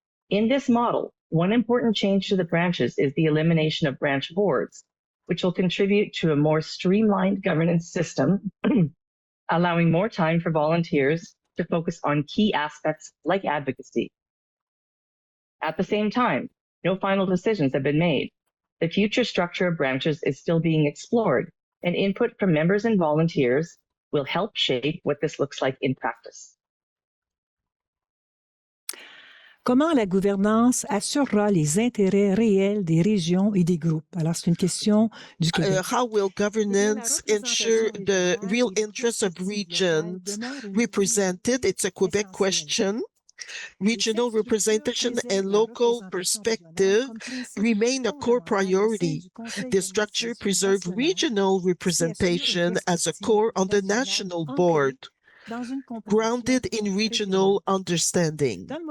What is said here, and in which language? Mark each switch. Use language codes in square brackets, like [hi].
[en] In this model, one important change to the branches is the elimination of branch boards, which will contribute to a more streamlined governance system, allowing more time for volunteers to focus on key aspects like advocacy. At the same time, no final decisions have been made. The future structure of branches is still being explored, and input from members and volunteers will help shape what this looks like in practice. [fr] Comment la gouvernance assurera les intérêts réels des régions et des groupes? Alors, c'est une question du Québec. [en] How will governance ensure the real interests of regions represented? It's a Quebec question. Regional representation and local perspective remain a core priority. This structure preserves regional representation as a core on the national board, grounded in regional understanding.